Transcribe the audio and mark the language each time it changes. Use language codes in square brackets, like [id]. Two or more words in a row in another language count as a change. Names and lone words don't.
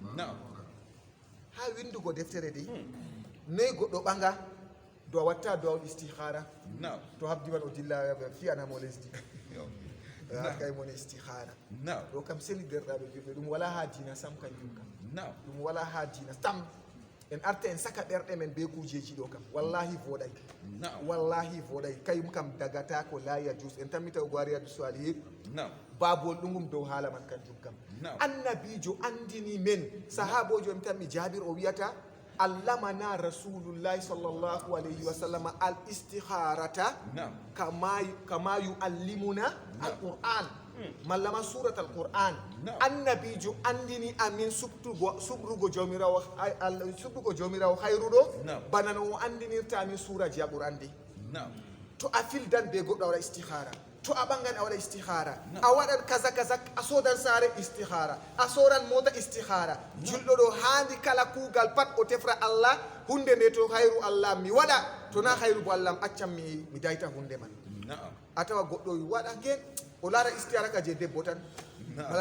[ff] ha windugo deftere de noyi goɗɗo ɓanga do a watta dowal istihara to habdiman o dilla fiyanamo lesdi kay mon istihara ɗo kam seli derɗaɓe julɓe ɗum wala ha dina sam kanjum kam ɗum wala ha dina sam en arta en saka ɗerɗe men be kujeji ɗo kam wallahi voɗay kayum kam dagata ko la yajus en tammita o goariyadu salihin babol ɗugum dow haala man kanjum kam annabijo andini men sahabojo en tan mi jabir o wiyata [ar] علمنا رسول الله صلى الله عليه وسلم الاستخارة كما يعلمنا القرآن ملما سورة القرآن [ff] annabijo andini amin subrugo jawmirawo hayruɗo bana no o andinirta amin suraji a ɓuran de to a fildan be goɗɗo a waɗa istihara to a ɓangan a waɗa istihara a waɗan kaza a sodan saare istihara a sodan mota istihara julɗo ɗo haandi kala kuugal pat o tefra allah hunde nde to hayru allah mi waɗa to na hayru bo allah accam mi dayta hunde man a tawa goɗɗo waɗa gen o laara istihara ka je debbo tan wala